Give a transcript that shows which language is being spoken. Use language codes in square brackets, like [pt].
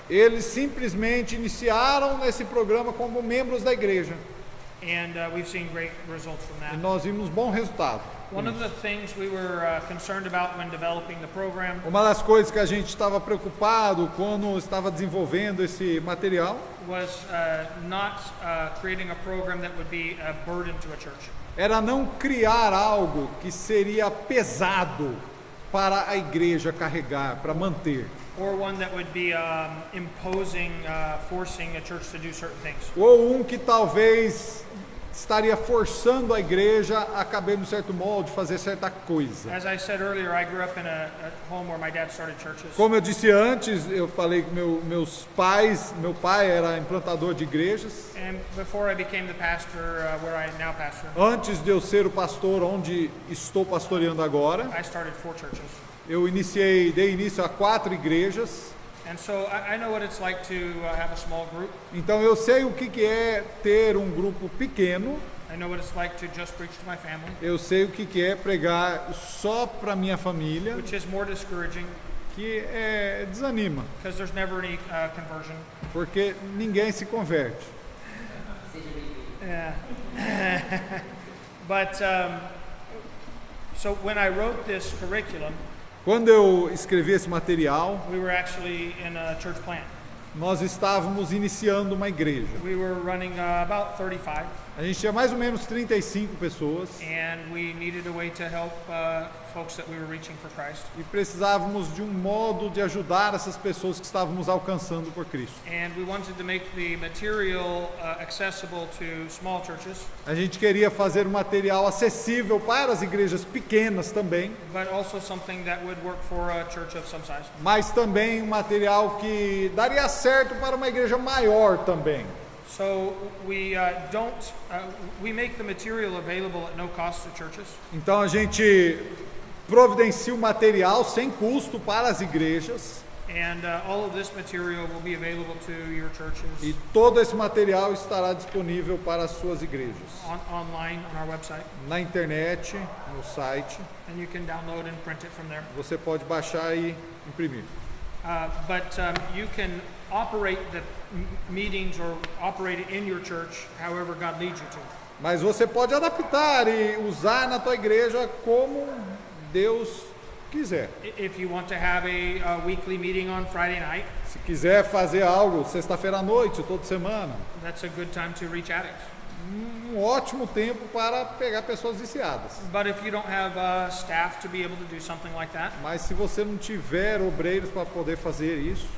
[pt] eles simplesmente iniciaram nesse programa como membros da igreja. [en] And we've seen great results from [pt] E [en] that. [pt] nós vimos bom resultado. [en] One of the things we were concerned about when developing the program [pt] Uma das coisas que a gente estava preocupado quando estava desenvolvendo esse material [en] was not creating a program that would be a burden to a church. [pt] era não criar algo que seria pesado para a igreja carregar, para manter. [en] Or one that would be imposing, forcing a church to do certain things. [pt] Ou que talvez estaria forçando a igreja a caber num certo molde, fazer certa coisa. [en] As I said earlier, I grew up in a home where my dad started churches. [pt] Como eu disse antes, eu falei que meu pai era implantador de igrejas. [en] And before I became the pastor where I now pastor, [pt] Antes de eu ser o pastor onde estou pastoreando agora, [en] I started 4 churches. [pt] eu dei início a 4 igrejas. [en] And so I know what it's like to have a small group. [pt] Então eu sei o que é ter um grupo pequeno. [en] I know what it's like to just preach to my family, [pt] Eu sei o que é pregar só para minha família, [en] which is more discouraging [pt] que desanima, [en] because there's never any conversion. [pt] porque ninguém se converte. Seja bem-vindo. [en] Yeah. But so when I wrote this curriculum, [pt] Quando eu escrevi esse material, [en] we were actually in a church plant. [pt] nós estávamos iniciando uma igreja. [en] We were running about 35, [pt] A gente tinha mais ou menos 35 pessoas [en] and we needed a way to help folks that we were reaching for Christ. [pt] e precisávamos de um modo de ajudar essas pessoas que estávamos alcançando por Cristo. [en] And we wanted to make the material accessible to small churches, [pt] A gente queria fazer um material acessível para as igrejas pequenas também, [en] but also something that would work for a church of some size. [pt] mas também um material que daria certo para uma igreja maior também. [en] So we we make the material available at no cost to churches. [pt] Então a gente providencia o material sem custo para as igrejas [en] And all of this material will be available to your churches [pt] e todo esse material estará disponível para as suas igrejas [en] online on our website, [pt] na internet, no site. [en] and you can download and print it from there. [pt] Você pode baixar e imprimir. [en] But you can operate the meetings or operate it in your church however God leads you to. [pt] Mas você pode adaptar e usar na tua igreja como Deus quiser. [en] If you want to have a weekly meeting on Friday night, [pt] Se quiser fazer algo sexta-feira à noite, toda semana, [en] that's a good time to reach addicts. [pt] ótimo tempo para pegar pessoas viciadas. [en] But if you don't have staff to be able to do something like that, [pt] Mas se você não tiver obreiros para poder fazer isso,